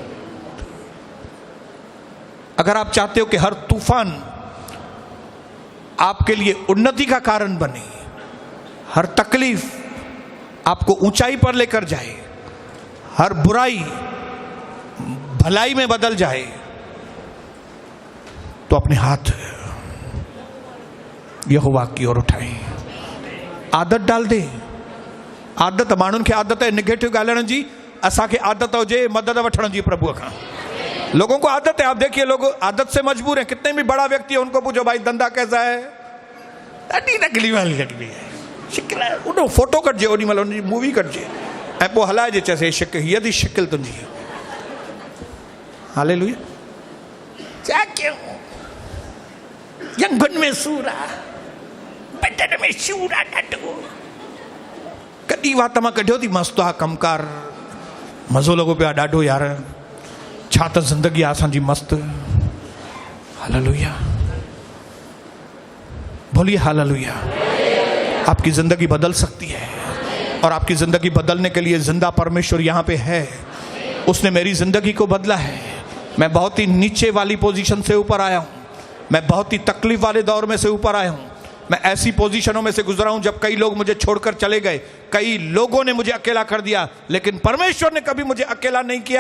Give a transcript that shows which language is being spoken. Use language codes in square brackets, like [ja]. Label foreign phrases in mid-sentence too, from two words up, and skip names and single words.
[hi] अगर आप चाहते हो कि हर तूफान आपके लिए उन्नति का कारण बने, हर तकलीफ आपको ऊंचाई पर लेकर जाए, हर बुराई भलाई में बदल जाए, तो अपने हाथ यहोवा की ओर उठाएं, आदत डाल दे। [sd] आदत माण्हुनि खे आदत है निगेटिव ॻाल्हाइण जी, असांखे आदत हुजे मदद वठण जी [hi] प्रभु का। लोगों को आदत है, आप देखिए लोग आदत से मजबूर हैं। कितने भी बड़ा व्यक्ति है उनको पूछो भाई धंधा कैसा है, [sd] ॾाढी नकली वाली लॻंदी है, शिकिल आहे, उन फोटो कढिजे, ओॾी महिल उनजी मूवी कढिजे ऐं पोइ हलाइजे, चएसि शिकिल, हीअ थी शिकिल तुंहिंजी। हालेलुया। छा कयूं, जंगुनि में सूर आहे, बदन में सूर आहे ॾाढो। कॾहिं वात मां कढियो थी, मस्तु आहे कमकार, मज़ो लॻो पियो आहे ॾाढो यार, छा त ज़िंदगी आहे असांजी मस्त। [hi] हालेलुया, बोलिए हालेलुया। आपकी ज़िंदगी बदल सकती है, और आपकी ज़िंदगी बदलने के लिए जिंदा परमेश्वर यहाँ पे है। उसने मेरी ज़िंदगी को बदला है। मैं बहुत ही नीचे वाली पोजीशन से ऊपर आया हूँ, मैं बहुत ही तकलीफ वाले दौर में से ऊपर आया हूँ, मैं ऐसी पोजीशनों में से गुजरा हूं जब कई लोग मुझे छोड़कर चले गए, कई लोगों ने मुझे अकेला कर दिया, लेकिन परमेश्वर ने कभी मुझे अकेला नहीं किया।